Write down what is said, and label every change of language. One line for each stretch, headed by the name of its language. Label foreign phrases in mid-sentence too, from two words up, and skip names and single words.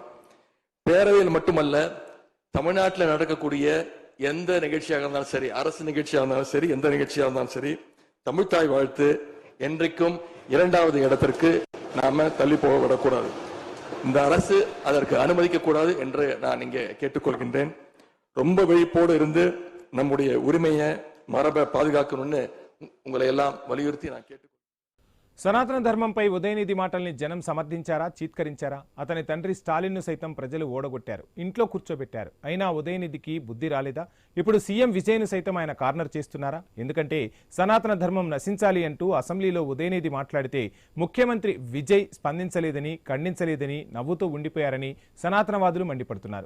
Tamil: பேரவையில் மட்டுமல்ல, தமிழ்நாட்டில் நடக்கக்கூடிய எந்த நிகழ்ச்சியாக இருந்தாலும் சரி, அரசு நிகழ்ச்சியாக இருந்தாலும் சரி, எந்த நிகழ்ச்சியாக இருந்தாலும் சரி, தமிழ்தாய் வாழ்த்து என்றைக்கும் 2வது இடத்திற்கு நாம தள்ளி போக விடக்கூடாது. இந்த அரசு அதற்கு அனுமதிக்க கூடாது என்று நான் இங்கே கேட்டுக்கொள்கின்றேன். ரொம்ப விழிப்போடு இருந்து நம்முடைய உரிமையை, மரபை பாதுகாக்கணும்னு உங்களை எல்லாம் வலியுறுத்தி நான் கேட்டு.
Telugu: సనాతన ధర్మంపై ఉదయనిధి మాటల్ని జనం సమర్థించారా, చీత్కరించారా? అతని తండ్రి స్టాలిన్ను సైతం ప్రజలు ఓడగొట్టారు, ఇంట్లో కూర్చోబెట్టారు. అయినా ఉదయనిధికి బుద్ధి రాలేదా? ఇప్పుడు సీఎం విజయ్ను సైతం ఆయన కార్నర్ చేస్తున్నారా? ఎందుకంటే సనాతన ధర్మం నశించాలి అంటూ అసెంబ్లీలో ఉదయనిధి మాట్లాడితే ముఖ్యమంత్రి విజయ్ స్పందించలేదని, ఖండించలేదని నవ్వుతూ ఉండిపోయారని సనాతనవాదులు మండిపడుతున్నారు.